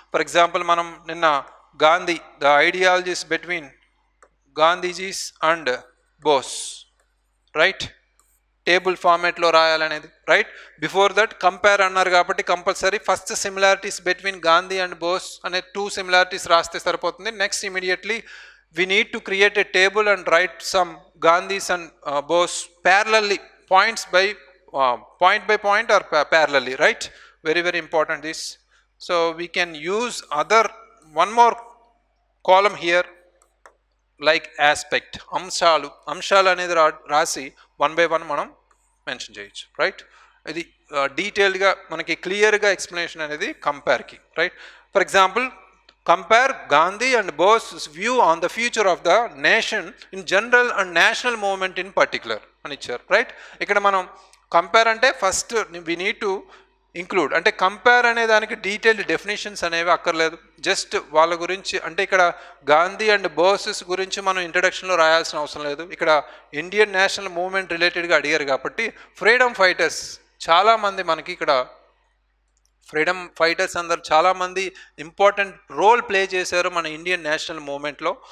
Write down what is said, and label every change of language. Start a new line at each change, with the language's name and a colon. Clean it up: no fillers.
Telugu: For example మనం నిన్న Gandhi, the ideologies between Gandhiji's and Bose, right? Table ఫార్మేట్లో రాయాలనేది, right? Before that compare అన్నారు కాబట్టి compulsory first similarities between Gandhi and Bose అనే 2 similarities రాస్తే సరిపోతుంది.
English: Next immediately we need to create a table and write some Gandhis and Bose parallelly, point by point or parallelly, right? Very very important this. So we can use one more column here like aspect,
Telugu: అంశాలు అనేది రాసి 1 by 1 మనం mention చేయొచ్చు,
English: Right?
Telugu: ఇది డీటెయిల్డ్గా మనకి క్లియర్గా explanation అనేది కంపేర్కి, right?
English: for example, compare Gandhi and Bose's view on the future of the nation in general and national movement in particular
Telugu: అని ఇచ్చారు,
English: Right?
Telugu: ఇక్కడ మనం కంపేర్ అంటే first
English: we need to include,
Telugu: అంటే కంపేర్ అనే దానికి డీటెయిల్డ్ డెఫినేషన్స్ అనేవి అక్కర్లేదు. జస్ట్ వాళ్ళ గురించి, అంటే ఇక్కడ గాంధీ అండ్ బోసెస్ గురించి మనం ఇంట్రడక్షన్లో రాయాల్సిన అవసరం లేదు. ఇక్కడ ఇండియన్ నేషనల్ మూవ్మెంట్ రిలేటెడ్గా అడిగారు కాబట్టి ఫ్రీడమ్ ఫైటర్స్ చాలామంది మనకి ఇక్కడ ఫ్రీడమ్ ఫైటర్స్ అందరు చాలామంది ఇంపార్టెంట్ రోల్ ప్లే చేశారు మన ఇండియన్ నేషనల్ మూవ్మెంట్లో.